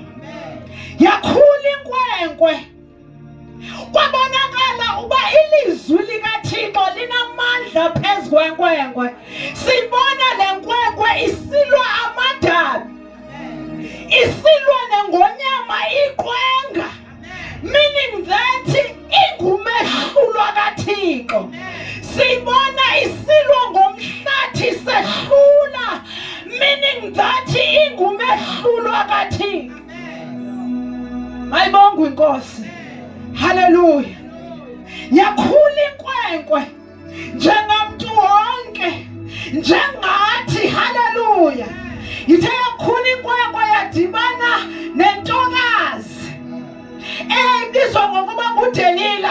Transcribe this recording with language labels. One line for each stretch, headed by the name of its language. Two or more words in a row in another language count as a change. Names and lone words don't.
Xhosa: Yakhula inkwenkwe. Kwabonakala uba ilizwi likaThixo linamandla phezu kwenkwenkwe. Sibona le nkwenkwe isilwa amadabi, isilwa nengonyama iqwenga,
English: meaning that
Xhosa: ingumehlulwa kaThixo. Sibona isilwa ngomhlathi sehlula,
English: meaning that
Xhosa: ingumehlulwa kaThixo. Mayibongwe inkosi. Haleluya. Yakhula inkwenkwe njengamntu wonke, njengathi. Haleluya. Ithe yakhula inkwenkwe yadibana nentokazi ebizwa ngokuba nguDelila.